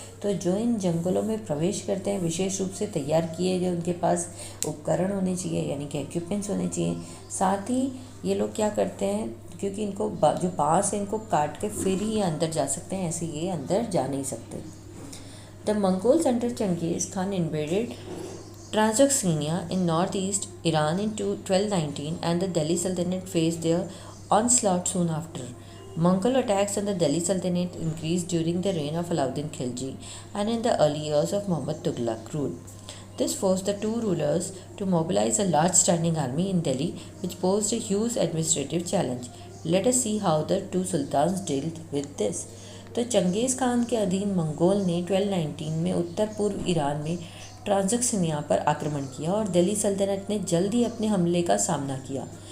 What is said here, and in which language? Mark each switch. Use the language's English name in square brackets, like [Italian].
[Hindi] तो जो इन जंगलों में प्रवेश करते हैं विशेष रूप से तैयार किए जो उनके पास उपकरण होने चाहिए, यानी कि इक्विपमेंट्स होने चाहिए। साथ ही ये लोग क्या करते हैं, क्योंकि इनको जो बाँस है इनको काट के फिर ही अंदर जा सकते हैं, ऐसे ये अंदर जा नहीं सकते। [English] The Mongols under Genghis Khan invaded Transyoxania in northeast Iran in 1219 and the Delhi Sultanate faced their onslaught soon after. Mongol attacks on the Delhi Sultanate increased during the reign of Alauddin Khilji and in the early years of Muhammad Tughlaq rule. This forced the two rulers to mobilize a large standing army in Delhi, which posed a huge administrative challenge. Let us see how the two sultans dealt with this. [Hindi] तो चंगेज़ खान के अधीन Mongol ने 1219 में उत्तर पूर्व Iran में ट्रांजक्सिनिया पर आक्रमण किया और दिल्ली सल्तनत ने जल्द ही अपने हमले का सामना किया।